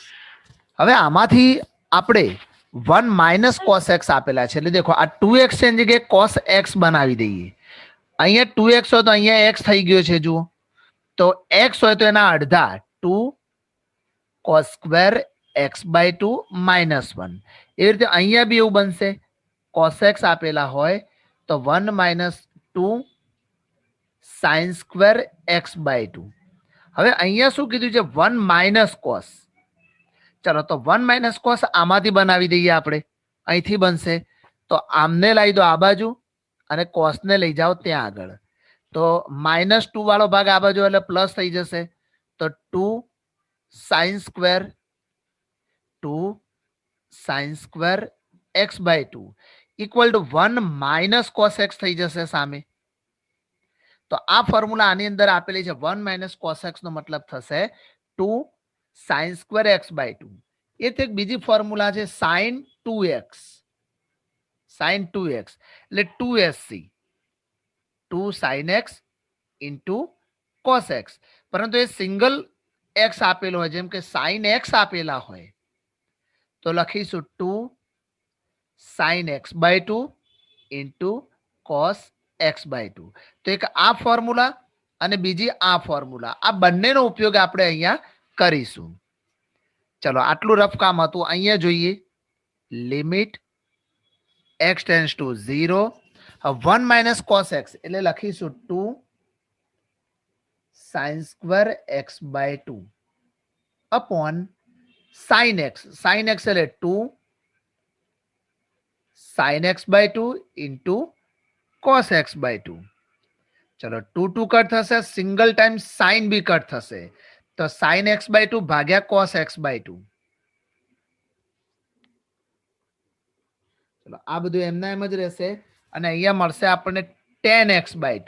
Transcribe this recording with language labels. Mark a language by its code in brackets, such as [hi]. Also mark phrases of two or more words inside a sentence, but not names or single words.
[gu] હવે આમાંથી આપણે [en] 1 minus cos x [gu] આપેલા છે, એટલે દેખો આ 2x છે એની જગ્યાએ cos x બનાવી દઈએ. અહીંયા 2x હોય તો અહીંયા x થઈ ગયો છે. જુઓ તો x હોય તો એના અડધા [en] 2 cos square x by 2 minus 1. [gu] એવી રીતે અહીંયા બી એવું બનશે. cos x આપેલા હોય તો [en] 1 minus 2 sin square x by 2. [gu] હવે અહીંયા શું કીધું છે? [en] 1 minus cos. [gu] ચલો તો [en] 1 minus cos [gu] આમાંથી બનાવી દઈએ આપણે. અહીંથી બનશે તો આમને લઈ દો આ બાજુ અને cos ને લઈ જાઓ ત્યાં આગળ. તો -2 વાળો ભાગ આ બાજુ એટલે પ્લસ થઈ જશે. તો [en] 2 sin square x by 2 equal to 1 minus cos x [gu] થઈ જશે સામે. તો આ ફોર્મ્યુલા આની અંદર આપેલી છે. [en] 1 minus cos x [gu] નો મતલબ થશે [en] 2 sin square x by 2. [gu] એ તો એક બીજી ફોર્મ્યુલા છે [en] sin 2x. sin 2x [gu] એટલે [en] 2sc 2 sin x into cos x. [gu] પરંતુ એ સિંગલ x આપેલો હોય, જેમ કે [en] sin x [gu] આપેલા હોય તો લખીશું [en] 2 sin x by 2 into cos x by 2. [gu] તો એક આ ફોર્મ્યુલા અને બીજી આ ફોર્મ્યુલા, આ બંનેનો ઉપયોગ આપણે અહીંયા કરીશું. ચલો આટલું રફ કામ હતું. અહીંયા જોઈએ [en] limit x tends to 0 1 minus cos x [gu] એટલે લખીશું [en] 2 sin square x by 2 upon sin x. sin x [gu] એટલે [en] 2 sin x by 2 into cos x by 2. [gu] ચલો 2 કટ થશે, [en] single time [gu] sin બી કટ થશે. તો [en] sin x by 2 [gu] ભાગ્યા [en] cos x by 2. [gu] ચલો આ બધું એમના એમ જ રહેશે અને અહીંયા મળશે આપણને [en] tan x by 2.